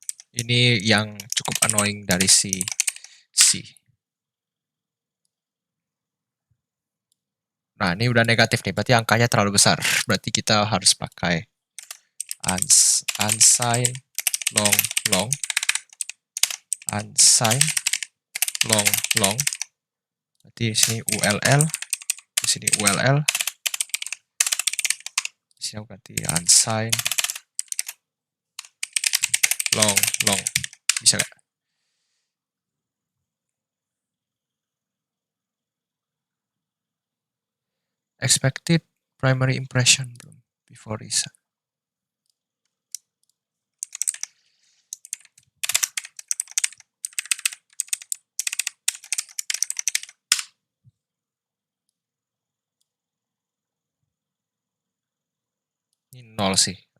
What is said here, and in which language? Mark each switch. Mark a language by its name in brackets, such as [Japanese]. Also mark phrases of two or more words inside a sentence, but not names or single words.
[Indonesian] Ini yang cukup annoying dari si C. Nah, ini udah negatif nih, berarti angkanya terlalu besar. Berarti kita harus pakai [English] unsigned long long, unsigned long long. [Indonesian] Berarti di sini ULL, di sini ULL, di sini aku ganti [English] unsigned long long. [Indonesian] Bisa nggak? [English] Expected primary impression belum before reset. [Indonesian] Ini 0 sih.